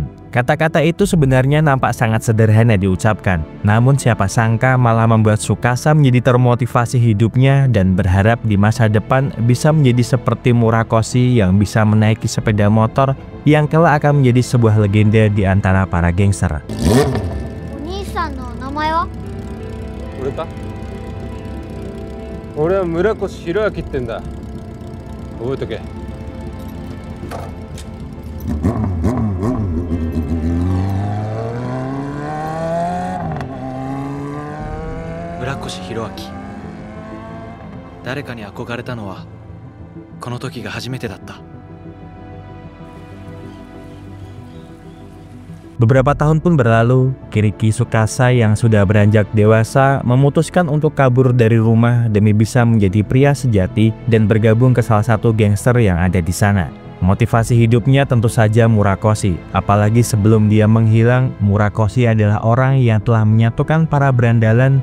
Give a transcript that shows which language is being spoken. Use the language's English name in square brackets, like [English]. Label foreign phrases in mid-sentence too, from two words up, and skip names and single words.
[Indonesian] Kata-kata itu sebenarnya nampak sangat sederhana diucapkan, namun siapa sangka malah membuat Tsukasa menjadi termotivasi hidupnya dan berharap di masa depan bisa menjadi seperti Murakoshi yang bisa menaiki sepeda motor yang kelak akan menjadi sebuah legenda di antara para gangster. [Japanese] 俺は Murakoshi Hiroaki ってんだ。覚えとけ。 Murakoshi Hiroaki。誰かに憧れたのはこの時が初めてだった。 [Indonesian] Beberapa tahun pun berlalu, Kiriki Tsukasa yang sudah beranjak dewasa memutuskan untuk kabur dari rumah demi bisa menjadi pria sejati dan bergabung ke salah satu gangster yang ada di sana. Motivasi hidupnya tentu saja Murakoshi, apalagi sebelum dia menghilang, Murakoshi adalah orang yang telah menyatukan para berandalan.